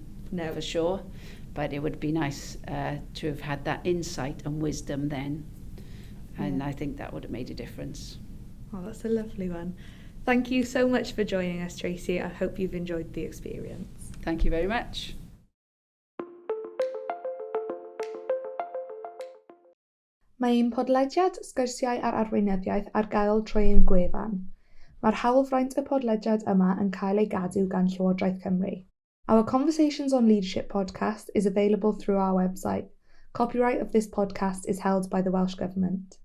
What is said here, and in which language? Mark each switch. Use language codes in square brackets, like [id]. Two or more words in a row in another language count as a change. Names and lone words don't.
[en] No. for sure, but it would be nice to have had that insight and wisdom then, and I think that would have made a difference. Oh, that's a lovely one. Thank you so much for joining us, Tracy. I hope you've enjoyed the experience. Thank you very much. [cy] Mae'n podlediad sgyrsiau ar arweinyddiaeth ar gael trwy ein gwefan. Mae'r hawlfraint y podlediad yma yn cael ei gadw gan Llywodraeth Cymru. [en] Our Conversations on Leadership podcast is available through our website. Copyright of this podcast is held by the Welsh Government.